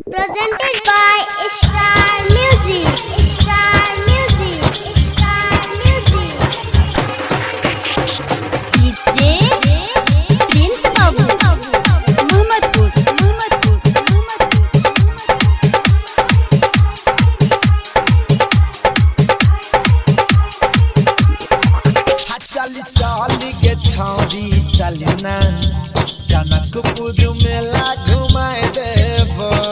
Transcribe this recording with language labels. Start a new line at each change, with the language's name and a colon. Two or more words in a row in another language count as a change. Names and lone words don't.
English: presented by Star Music. Star Music. Star Music. DJ Prince Babu. Muhammadpur.
Bhojpuri: चली चली के छौरी चलना जनकपुर मेला घुमाए देबो।